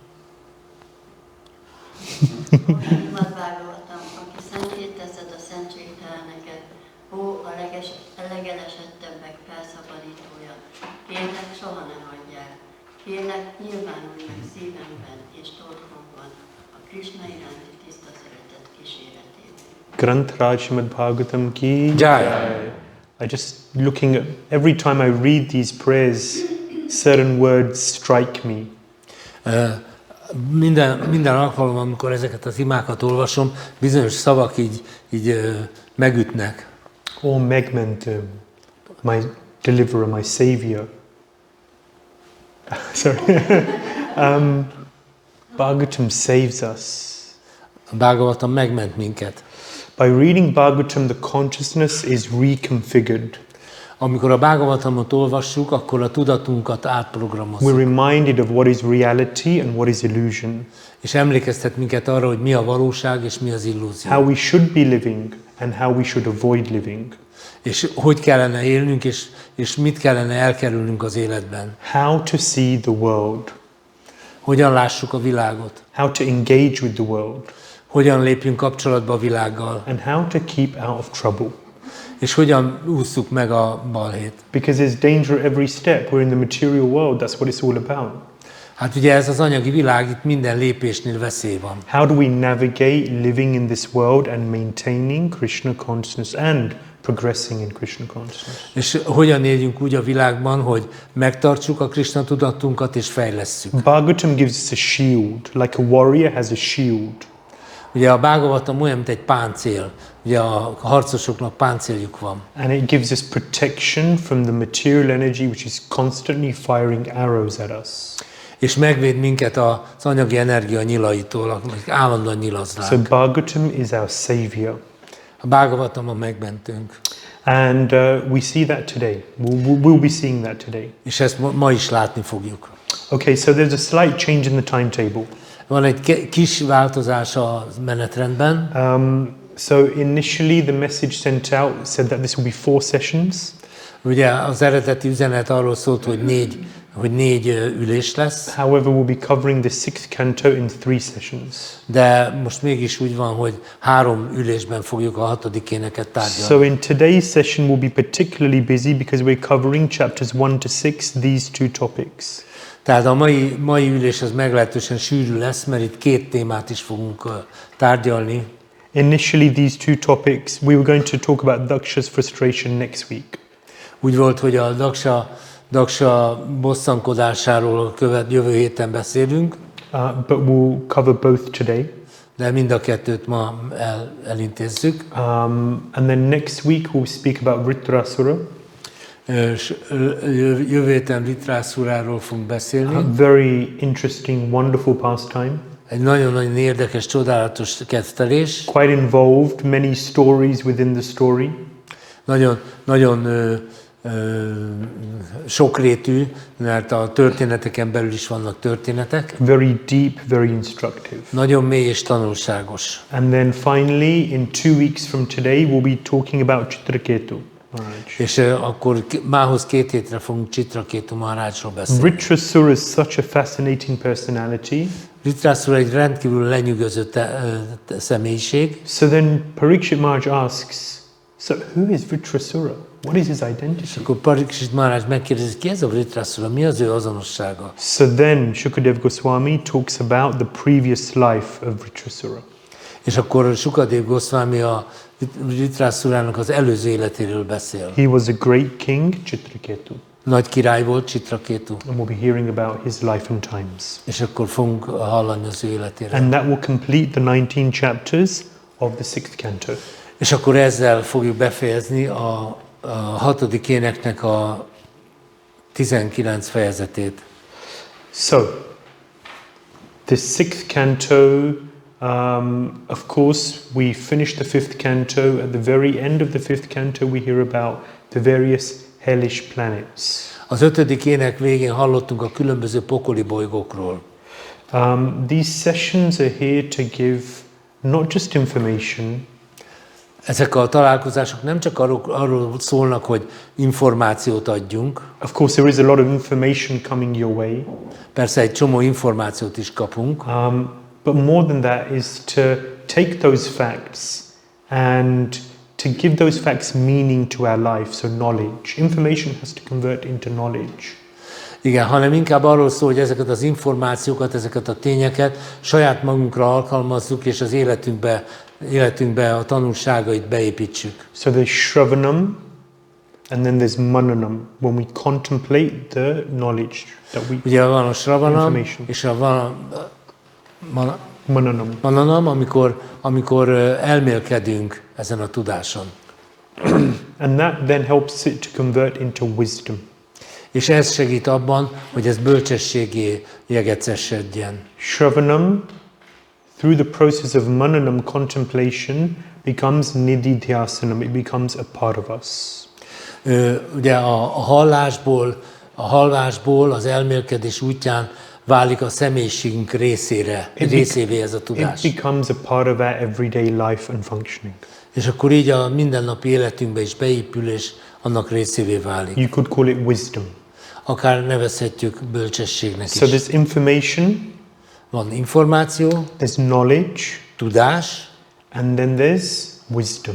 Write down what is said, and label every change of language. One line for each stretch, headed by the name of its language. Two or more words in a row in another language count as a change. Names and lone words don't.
Hungarian: Śrīmad-Bhāgavatam, aki szentéltezed a szentségteleneket, ó a legelesettebbek felszabadítója, kérlek soha ne hagyjál, kérlek nyilvánulj meg szívemben és torkomban a Krishna iránti tiszta szeretet kíséretében.
Hindi: Granth Raj Śrīmad-Bhāgavatam ki Jai.
English: I just looking at every time I read these prayers, certain words strike me.
Hungarian: Minden alkalommal, amikor ezeket az imákat olvasom, bizonyos szavak így megütnek. O Megmentése,
English: my deliverer, my savior. Sorry. Bhagavatam saves us.
Hungarian: A Bhagavatam megment minket.
English: By reading Bhagavatam, the consciousness is reconfigured.
Hungarian: Amikor a Bhagavatamot olvassuk, akkor a tudatunkat átprogramozzuk.
English: We're reminded of what is reality and what is illusion.
Hungarian: És emlékeztet minket arra, hogy mi a valóság és mi az illúzió.
English: How we should be living and how we should avoid living.
Hungarian: És hogy kellene élnünk, és mit kellene elkerülnünk az életben.
English: How to see the world.
Hungarian: Hogyan lássuk a világot.
English: How to engage with the world.
Hungarian: Hogyan lépjünk kapcsolatba a világgal.
English: And how to keep out of trouble.
Hungarian: És hogyan ússzuk meg a balhét.
English: Because there's danger every step. We're in the material world. That's what it's all about.
Hungarian: Hát ugye ez az anyagi világ, itt minden lépésnél veszély van.
English: How do we navigate living in this world and maintaining Krishna consciousness and progressing in Krishna consciousness?
Hungarian: És hogyan éljünk úgy a világban, hogy megtartsuk a Krishna tudatunkat és fejlesszük.
English: Bhagavatam gives us a shield, like a warrior has a shield.
Hungarian: Ugye a Bhagavatam olyan, mint egy páncél. Ugye a harcosoknak páncéljuk van.
English: And it gives us protection from the material energy which is constantly firing arrows at us.
Hungarian: És megvéd minket az anyagi energia nyilaitól, amik állandóan nyilaz
English: So
Hungarian: ránk.
English: Bhagavatam is our savior.
Hungarian: A Bhagavatam a megmentőnk.
English: And we see that today. We'll be seeing that today.
Hungarian: És ezt ma is látni fogjuk.
English: Okay, so there's a slight change in the timetable.
Hungarian: Van egy kis változás a menetrendben.
English: So initially the message sent out said that this will be 4 sessions.
Hungarian: Ugye az eredeti üzenet arról szólt, hogy négy ülés lesz.
English: However, we'll be covering the 6th canto in 3 sessions.
Hungarian: De most mégis úgy van, hogy 3 ülésben fogjuk a 6. éneket tárgyalni.
English: So in today's session we'll be particularly busy because we're covering chapters 1 to 6, these 2 topics.
Hungarian: Tehát a mai ülés az meglehetősen sűrű lesz, mert itt 2 témát is fogunk tárgyalni.
English: Initially, these 2 topics, we were going to talk about Dakṣa's frustration next week.
Hungarian: Úgy volt, hogy a Daksa bosszankodásáról jövő héten beszélünk,
English: But we'll cover both today.
Hungarian: de mind a kettőt ma elintézzük.
English: And then next week we'll speak about Vritrasura,
Hungarian: Jövő héten Vritrasuráról fogunk beszélni.
English: a very interesting, wonderful pastime.
Hungarian: Egy nagyon-nagyon érdekes, csodálatos kettelés.
English: Quite involved, many stories within the story.
Hungarian: Nagyon sokrétű, mert a történeteken belül is vannak történetek.
English: Very deep, very instructive.
Hungarian: Nagyon mély és tanulságos.
English: And then finally, in 2 weeks from today, we'll be talking about Chitraketu Maharaj.
Hungarian: És akkor mához 2 hétre fogunk Chitraketu Maharajról beszélni.
English: Vritrasura is such a fascinating personality.
Hungarian: Vritrasura egy rendkívül lenyűgöző személyiség.
English: So then Parikshit Maharaj asks, so who is Vritrasura? What is his
Hungarian: És
English: identity?
Hungarian: akkor Parikshit Maharaj megkérdezi, ki ez a Vritrasura, mi az ő azonossága?
English: So then Shukadev Goswami talks about the previous life of Vritrasura.
Hungarian: És akkor Shukadev Goswami a Vritrasurának az előző életéről beszél.
English: He was a great king, Chitraketu,
Hungarian: Nagy király volt Chitraketu,
English: and we'll be hearing about his life and times.
Hungarian: és akkor fogunk hallani az ő életéről.
English: And that will complete the 19 chapters of the 6th canto.
Hungarian: És akkor ezzel fogjuk befejezni a 6. éneknek a 19 fejezetét.
English: So, the 6th canto, of course, we finished the 5th canto. At the very end of the 5th canto, we hear about the various hellish planets.
Hungarian: Az 5. ének végén hallottunk a különböző pokoli bolygókról.
English: These sessions are here to give not just information,
Hungarian: Ezek a találkozások nem csak arról szólnak, hogy információt adjunk,
English: of course there is a lot of information coming your way,
Hungarian: persze egy csomó információt is kapunk,
English: but more than that is to take those facts and to give those facts meaning to our life, so knowledge. Information has to convert into knowledge.
Hungarian: igen, hanem inkább arról szól, hogy ezeket az információkat, ezeket a tényeket saját magunkra alkalmazzuk, és az életünkbe a tanulságait beépítsük.
English: So there's Shravanam, and then there's Mananam, when we contemplate the knowledge that we...
Hungarian: Ugye van a Shravanam,
English: Information.
Hungarian: és van a Mananam. Mananam, amikor elmélkedünk ezen a tudáson.
English: And that then helps it to convert into wisdom.
Hungarian: És ez segít abban, hogy ez bölcsességé jegecesedjen.
English: Shravanam, through the process of Mananam contemplation, becomes nididhyasanam, it becomes a part of us.
Hungarian: Ugye a hallásból, az elmélkedés útján válik a személyiségünk részévé ez a tudás.
English: It becomes a part of our everyday life and functioning.
Hungarian: És akkor így a mindennapi életünkbe is beépül, és annak részévé válik.
English: You could call it wisdom.
Hungarian: Akár nevezhetjük bölcsességnek
English: So
Hungarian: is.
English: there's information,
Hungarian: Van információ,
English: there's knowledge,
Hungarian: tudás,
English: and then there's wisdom.